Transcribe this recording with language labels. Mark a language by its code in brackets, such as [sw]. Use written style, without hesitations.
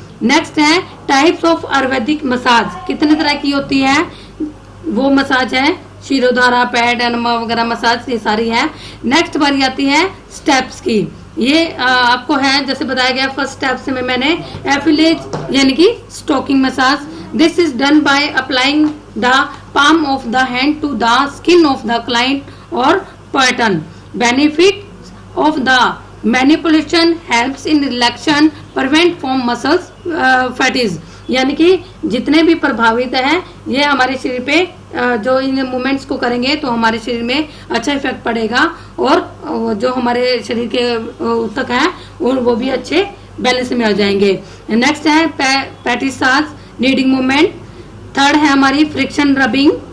[hi] Next है types of Ayurvedic massage. कितने तरह की होती है वो मसाज है? शिरोधारा, पैड, एनमा वगैरह मसाज ये सारी है। नेक्स्ट बारी आती है स्टेप्स की। ये आपको है जैसे बताया गया फर्स्ट स्टेप से मैंने एफिलेज यानी कि stocking massage. [en] This is done by applying the palm of the hand to the skin of the client or pattern. Benefits of the manipulation helps in relaxation, prevent from muscles fatigue. [hi] यानी कि जितने भी प्रभावित हैं ये हमारे शरीर पे जो इन मूवमेंट्स को करेंगे तो हमारे शरीर में अच्छा इफेक्ट पड़ेगा, और जो हमारे शरीर के ऊतक हैं और वो भी अच्छे बैलेंस में हो जाएंगे। नेक्स्ट है पैटिसाज, नीडिंग मूवमेंट। थर्ड है हमारी फ्रिक्शन रबिंग।